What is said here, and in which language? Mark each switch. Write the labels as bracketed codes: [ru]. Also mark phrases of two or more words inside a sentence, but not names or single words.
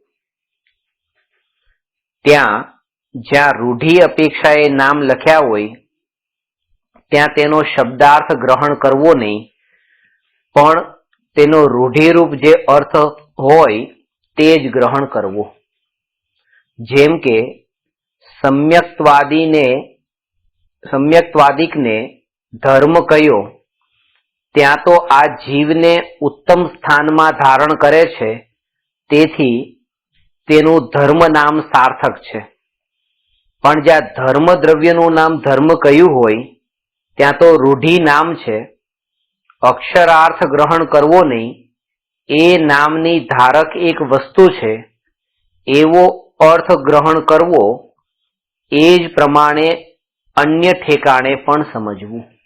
[gu] ત્યાં જ્યાં રૂઢિ અપેક્ષાએ નામ લખ્યા હોય ત્યાં તેનો શબ્દાર્થ ગ્રહણ કરવો નહીં, પણ તેનો રૂઢિરૂપ જે અર્થ હોય તે જ ગ્રહણ કરવો। જેમ કે સમ્યક્ત્વાદિકને ધર્મ કહ્યો ત્યાં તો આ જીવને ઉત્તમ સ્થાનમાં ધારણ કરે છે, તેથી તેનું ધર્મ નામ સાર્થક છે। પણ જ્યાં ધર્મ દ્રવ્યનું નામ ધર્મ કહ્યું હોય ત્યાં તો રૂઢિ નામ છે, અક્ષરાર્થ ગ્રહણ કરવો નહીં, એ નામની ધારક એક વસ્તુ છે એવો અર્થ ગ્રહણ કરવો, એ જ પ્રમાણે અન્ય ઠેકાણે પણ સમજવું।